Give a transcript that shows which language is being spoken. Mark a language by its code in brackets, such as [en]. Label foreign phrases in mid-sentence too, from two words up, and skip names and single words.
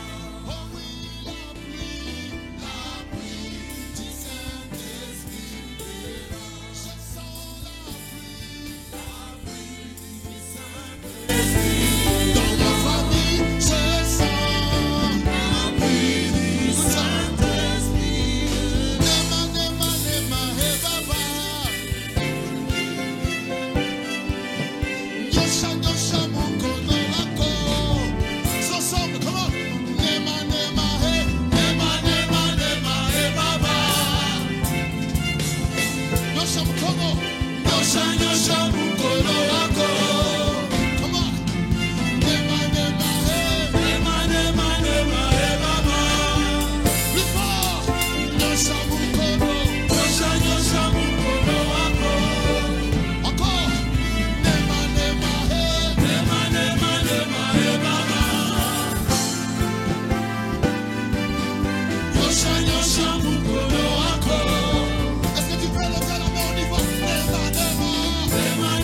[fr] Oh oui, la pluie du Saint-Esprit est là. Je sens la pluie du Saint-Esprit. Dans ma famille, je sens la pluie du Saint-Esprit. [sw] Nema, nema, nema, hey baba. Nyosha, nyosha, mukono wako. [en] Ensemble, come on. [sw] Nema, nema, hey. Nema, nema, nema, hey baba. Nyosha mkono. Nyosha, nyosha, mukono wako. [en] Come on. [sw] Nema, nema, hey. Nema, nema, nema, hey baba. [fr] Plus fort. [sw] Nyosha mkono. Nyosha, nyosha, mukono wako. [fr] Encore. [sw] Nema, nema, hey. Nema, nema, nema, hey baba. Nyosha, nyosha, mukono wako. [fr] Est-ce que tu peux lever la main au niveau? [sw] Nema, nema. Nema,